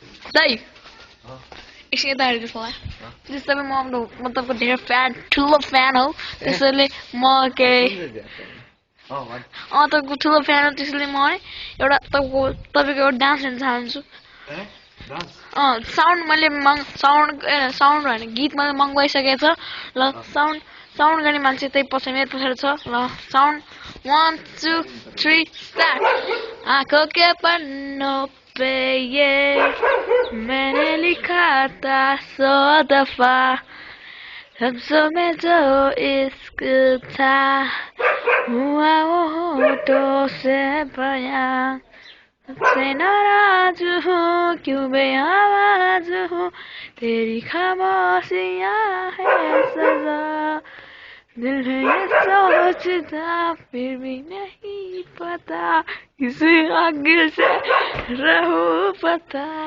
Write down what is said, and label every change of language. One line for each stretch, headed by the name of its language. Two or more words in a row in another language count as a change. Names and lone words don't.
Nepali: दाइ एकछिन यता हेरिदिनुहोस् मलाई प्लिज तपाईँ म तपाईँको धेरै ठुलो फ्यान हो त्यसैले म के तपाईँको ठुलो फ्यान हो त्यसैले म है एउटा तपाईँको एउटा डान्स हेर्न चाहन्छु साउन्ड मैले साउन्ड होइन गीत मैले मगाइसकेको छ ल साउन्ड गर्ने मान्छे त्यही मेरो पछाडि छ ल
English: sound 1 2 3 start
Hindi: आँखों के पन्नों पे ये मैंने लिखा था 100 दफा लफ्जों में जो इश्क था हुआ वो होठों से बयां से नाराज हूँ क्यों बेआवाज हूँ तेरी खामोशियाँ है सजा दिल है ये सोचता फिर भी नहीं पता किसी आगे से रहूं पता